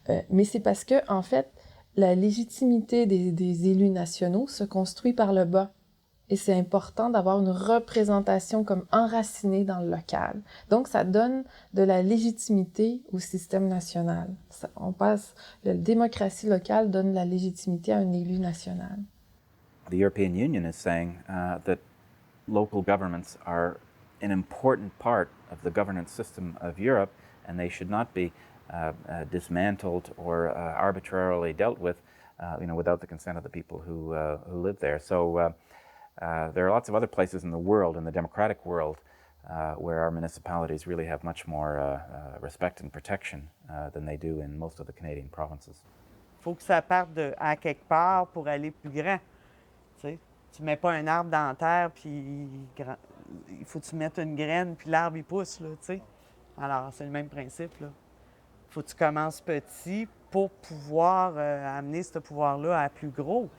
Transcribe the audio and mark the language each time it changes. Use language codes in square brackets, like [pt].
[fr] Mais c'est parce que, en fait, la légitimité des élus nationaux se construit par le bas. Et c'est important d'avoir une représentation comme enracinée dans le local. Donc, ça donne de la légitimité au système national. La démocratie locale donne la légitimité à un élu national. [en] The European Union is saying that local governments are an important part of the governance system of Europe, and they should not be dismantled or arbitrarily dealt with, without the consent of the people who live there. So there are lots of other places in the world, in the democratic world, where our municipalities really have much more respect and protection than they do in most of the Canadian provinces. [fr] Il faut que ça parte à quelque part pour aller plus grand. Tu ne mets pas un arbre dans la terre, puis il faut que tu mettes une graine, puis l'arbre, il pousse, là, tu sais. Alors, c'est le même principe, là. Il faut que tu commences petit pour pouvoir amener ce pouvoir-là à plus gros.